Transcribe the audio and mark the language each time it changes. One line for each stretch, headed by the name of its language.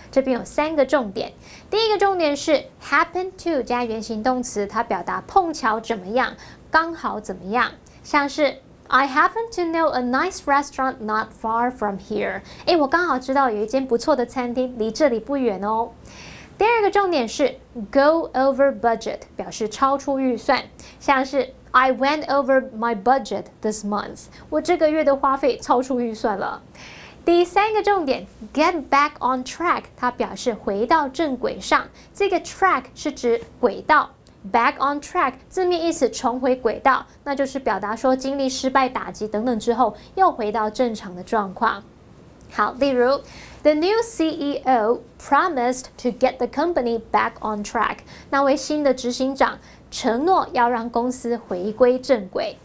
Chinese: 这边有3个重点，第一个重点是 happen to 加原形动词，它表达碰巧怎么样，刚好怎么样，像是
English: I happen to know a nice restaurant not far from here.
Chinese: 我刚好知道有一间不错的餐厅，离这里不远哦。第二个重点是 go over budget， 表示超出预算，像是
English: I went over my budget this month.
Chinese: 我这个月的花费超出预算了。第3个重点 get back on track， 它表示回到正轨上。这个 track 是指轨道。Back on track 字面意思重回轨道，那就是表达说经历失败、打击等等之后，又回到正常的状况。好，例如
English: The new CEO promised to get the company back on track。
Chinese: 那位新的执行长承诺要让公司回归正轨。